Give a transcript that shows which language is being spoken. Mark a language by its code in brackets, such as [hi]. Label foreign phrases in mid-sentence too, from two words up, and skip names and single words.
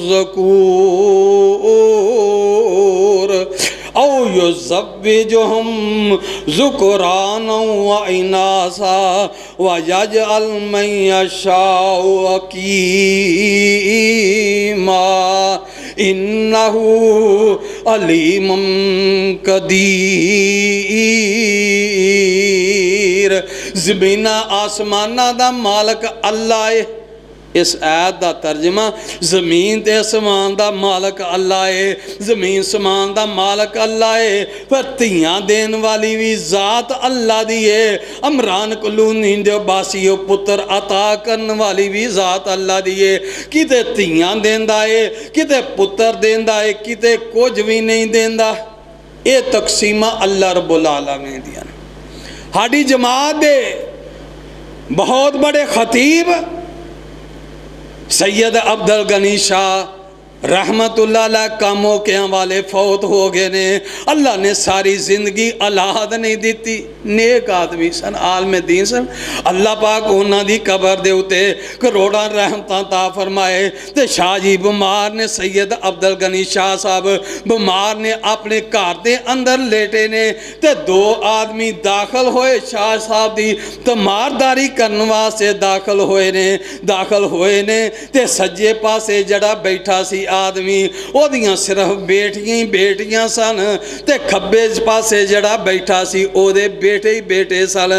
[ar] ذكورا أو يزوجهم ذكرانا وإناثا ويجعل من يشاء عقيما إنه عليم قدير. [pa] زمیناں آسماناں دا مالک اللہ ہے. اس آیت کا ترجمہ زمین تے آسمان کا مالک اللہ ہے، زمین سمان کا مالک اللہ ہے، پر دھیاں دین والی بھی ذات اللہ دی ہے. عمران کلونی دے باسیو پتر عطا کرنے والی بھی ذات اللہ دی ہے. کتے دھیاں دیندا ہے، کتے پتر دیندا ہے، کتے کچھ بھی نہیں دیندا. یہ تقسیما اللہ [ar] رب العالمين [pa] دیاں. ساڈی جماعت دے بہت بڑے خطیب سید عبدالغنی شاہ [ar] رحمة الله عليه [pa] کا موقیاں والے فوت ہو گئے نے. اللہ نے ساری زندگی اولاد نہیں دی، نیک آدمی سن، عالم دین سن. اللہ پاک انہاں دی قبر دے اتے کروڑاں رحمتاں تا فرمائے. تے شاہ جی بیمار نے، سید عبدالغنی شاہ صاحب بیمار نے، اپنے گھر کے اندر لیٹے نے تے 2 آدمی داخل ہوئے، شاہ صاحب کی تیمارداری کرنے واسطے داخل ہوئے نے تے سجے پاسے جڑا بیٹھا سی آدمی، اودیاں صرف بیٹیاں ہی بیٹیاں سن تے کھبے پاسے جڑا بیٹھا سی اودے بیٹے ہی بیٹے سن.